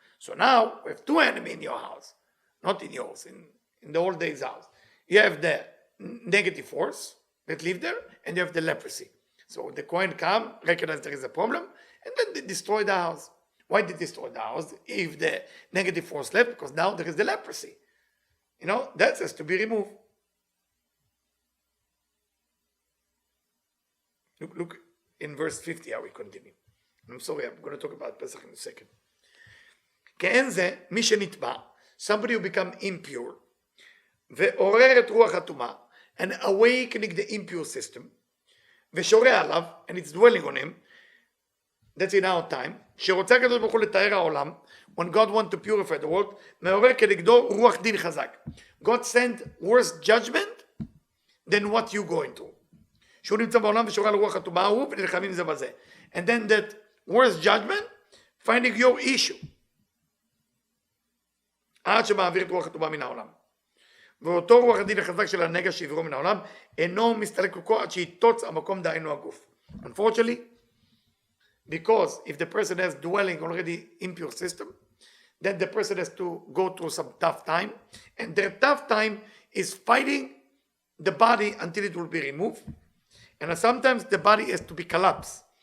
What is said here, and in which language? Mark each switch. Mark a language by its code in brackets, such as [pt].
[en] So now we have two enemies in your house, not in yours, in the old days house. You have the negative force that live there, and you have the leprosy. So the Kohen come, recognize there is a problem, and then they destroy the house. Why did they destroy the house if the negative force left? Because now there is the leprosy. You know, that has to be removed. Look in verse 50 how we continue. I'm sorry, I'm going to talk about Pesach in a second. [he] כאין זה, מי שנטבע, [en] somebody who become impure, [he] ועורר את רוח הטומאה, [en] and awakening the impure system, [he] ושורה עליו, [en] and it's dwelling on him, that's in our time, [he] שרוצה הקדוש ברוך הוא לתאר העולם, [en] when God wants to purify the world, [he] מעורר כנגדו רוח דין חזק. [en] God sent worse judgment than what you going through. [he] שהוא נמצא בעולם ושורה על רוח הטומאה הוא, ונלחמים זה בזה. [en] And then that worse judgment, finding your issue. [he] עד שמעביר את רוח הטומאה מן העולם. ואותו רוח הדין החזק של הנגע שהעבירו מן העולם, אינו מסתלק כל עד שיתוץ המקום דהיינו הגוף. [en] Unfortunately, because if the person has dwelling already impure system, then the person has to go through some tough time, and their tough time is fighting the body until it will be removed, and sometimes the body has to be collapsed.